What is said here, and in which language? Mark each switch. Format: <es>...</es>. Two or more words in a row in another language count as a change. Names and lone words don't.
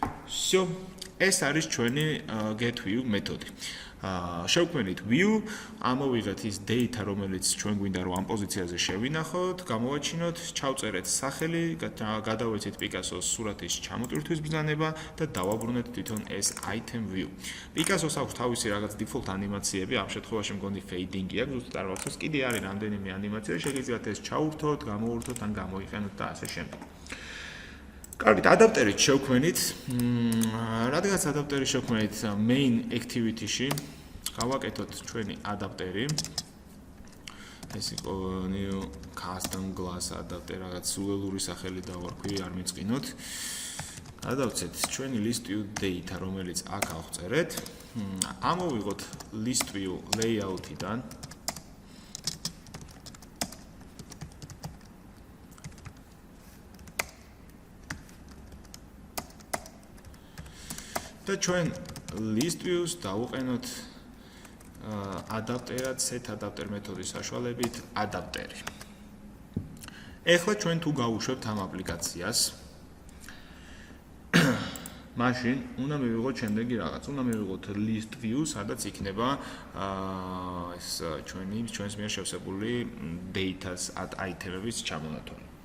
<ka>всё, ეს არის ჩვენი get view მეთოდი. შევქმნით view, ამოვიღეთ ის data, რომელიც ჩვენ გვინდა რომ ამ პოზიციაზე შევინახოთ, გამოვაჩინოთ, ჩავწერეთ სახელი, გადავეცეთ Picasso-s სურათის ჩამოტვირთვის ბრძანება და დავაბრუნეთ თვითონ ეს</ka> <en>item view.</en> <ka>Picasso-s აქვს თავისი რაღაც default ანიმაციები, ამ შემთხვევაში მგონი fading-ი აქვს, ზუსტად არ ვახსოვს, კიდე არის რამდენიმე ანიმაცია, შეგიძლიათ ეს ჩაურთოთ, გამოურთოთ ან გამოიყენოთ და ასე შემდეგ. კარგით, ადაპტერით შევქმნით. რადგანაც ადაპტერი შევქმნით</ka> <en>main activity-ში,</en> <ka>გავაკეთოთ ჩვენი ადაპტერი. ეს იყო</ka> <en>new custom class adapter,</en> <ka>რაღაც სულელური სახელი დავარქვი, არ მიწყინოთ. გადავცეთ ჩვენი</ka> <en>list view data,</en> <ka>რომელიც აქ ავწერეთ. ამოვიღოთ</ka> <en>list view layout-იდან.</en> <ka>და ჩვენ</ka> <en>list views</en> <ka>დავუყენოთ</ka> <en>adapter-ად set adapter</en> <ka>მეთოდის საშუალებით adapter-ი. ეხლა ჩვენ თუ გავუშვებთ ამ აპლიკაციას, მაშინ უნდა მივიღოთ შემდეგი რაღაც. უნდა მივიღოთ</ka> <en>list view,</en> <ka>სადაც იქნება ეს ჩვენს მიერ შევსებული</ka> <en>data-s item-ების</en> <ka>ჩამონათვალი.</ka>